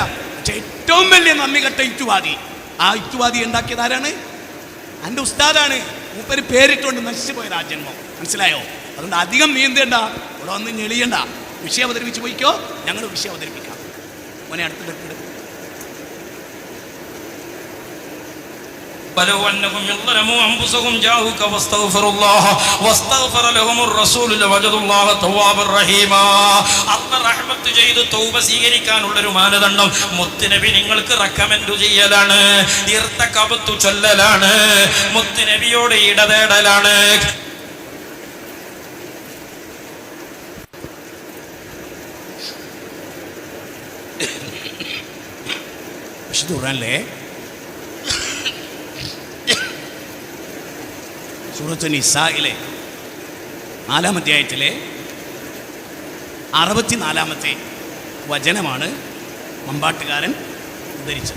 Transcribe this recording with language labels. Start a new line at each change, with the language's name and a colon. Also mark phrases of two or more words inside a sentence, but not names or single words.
Malayalam: പക്ഷെ ഏറ്റവും വലിയ നന്ദി കെട്ട യുക്തിവാദി, ആ യുക്തിവാദി ഉണ്ടാക്കിയത് ആരാണ്? എൻ്റെ ഉസ്താദാണ്. മൂപ്പര് പേരിട്ടുകൊണ്ട് നശിച്ചു പോയത് ആ ജന്മം. മനസ്സിലായോ? അതുകൊണ്ട് അധികം നീന്തേണ്ട, ഇവിടെ വന്ന് ഞെളിയണ്ട. വിഷയം അവതരിപ്പിച്ച് പോയിക്കോ, ഞങ്ങൾ വിഷയം അവതരിപ്പിക്കാം. മോനെ അടുത്തിട്ട്
Arabic: ولو أنهم ظلموا أنفسهم جاءوك واستغفروا الله واستغفر لهم الرسول لوجدوا الله توابا رحيما.
Malayalam: അല്ലാഹു റഹ്മത്ത് ചെയ്ത് തൗബ സ്വീകരിക്കാനുള്ള ഒരു മാനദണ്ഡം മുത്തുനബി നിങ്ങൾക്ക് റെക്കമെൻഡ് ചെയ്യലാണ്, ഇർതകബത്തു ചൊല്ലലാണ്, മുത്തുനബിയോട് ഇടതേടലാണ്. വിശുദ്ധ ഖുർആനിലെ സൂറത്തുൽ നിസായിലെ 4-ാം അധ്യായത്തിലെ 64-ാമത്തെ വചനമാണ് മമ്പാട്ടുകാരൻ ഉദ്ധരിച്ചത്.